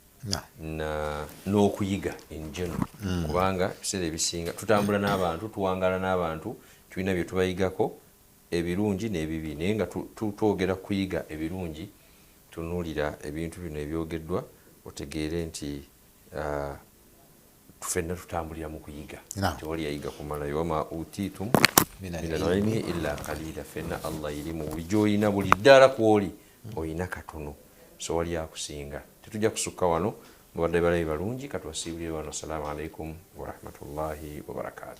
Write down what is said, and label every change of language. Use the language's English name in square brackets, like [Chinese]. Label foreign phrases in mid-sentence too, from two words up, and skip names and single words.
[Ganda] n'okuyiga enjeno, kubanga ebiseera ebisinga tutambula n'abantu, tuwangala n'abantu, tulina bye tubayigako ebirungi n'ebibi, naye nga tutwogera kuyiga ebirungi tunuulira ebintu bino ebyogeddwa otegeere nti tufenna tutambulira mu kuyiga. Tewali yayiga kumalayo, [Arabic] وما أوتيتم من العلم إلا قليلا, [Ganda] fenna Allah irimu buli gy'olina, buli ddala kw'oli olina katono, so wali akusinga. Tetujja kusukka wano, mubadde balabi balungi, katubasiibulire wano. [Arabic] السلام عليكم ورحمة الله وبركاته.